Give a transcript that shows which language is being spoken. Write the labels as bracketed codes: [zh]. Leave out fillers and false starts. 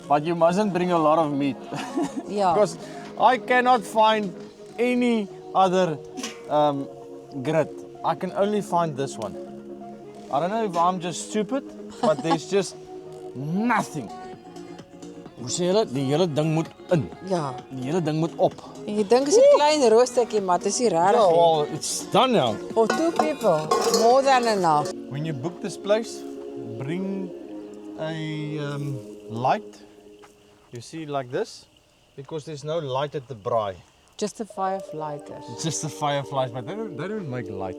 [en] But you mustn't bring a lot of meat. [af] Ja. [en] Because I cannot find any other grit. I can only find this one. I don't know if I'm just stupid, but there's just nothing. [af] Hoe sê julle? Die hele ding moet in. Ja. Die hele ding moet op. En jy dink is 'n klein roostertjie, maar dit is nie regtig [en] Yeah, [af] nie. [en] well, it's done now. For 2 people, more than enough. When you book this place, bring a light. You see, like this, because there's no light at the braai. Just a fireflighters. It's just the fireflies, but they don't make light.